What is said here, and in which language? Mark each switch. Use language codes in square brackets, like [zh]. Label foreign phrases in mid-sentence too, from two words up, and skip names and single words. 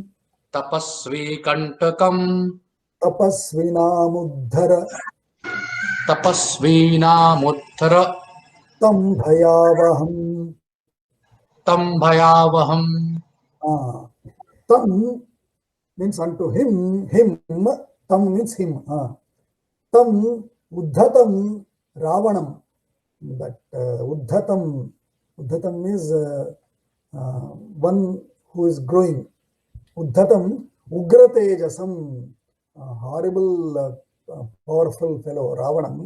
[sa] तपस्वि कण्टकम्. Tapasvinamuddhara. Tapasvinamuddhara. तम् भयावहम्. तम् भयावहम्. [en] Tam means unto him, tam means him. [sa] तम् उद्धतम् रावणम्. [en] But Uddhatam is one who is growing. [sa] उद्धतम् उग्रतेजसम्, [en] horrible, powerful fellow, [sa] Ravanam.